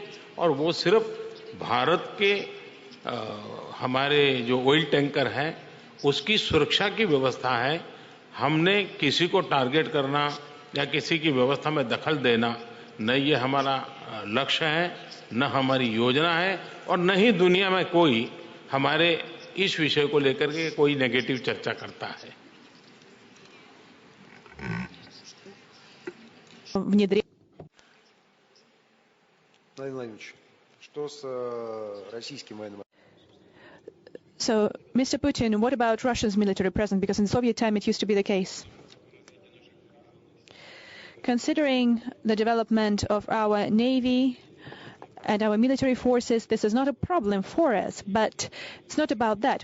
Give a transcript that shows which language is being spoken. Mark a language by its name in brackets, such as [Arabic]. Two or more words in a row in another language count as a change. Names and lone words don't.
[Hindi] और वो सिर्फ भारत के हमारे जो [English] oil tanker [Hindi] हैं उसकी सुरक्षा की व्यवस्था है। हमने किसी को टारगेट करना या किसी की व्यवस्था में दखल देना, न ये हमारा लक्ष्य है, न हमारी योजना है, और न ही दुनिया में कोई हमारे इस विषय को लेकर के कोई नेगेटिव चर्चा करता है। [Russian] Владимир Владимирович, что с российским военным? [English] So, Mr. Putin, what about Russia's military presence? Because in the Soviet time it used to be the case. Considering the development of our navy and our military forces, this is not a problem for us, but it's not about that.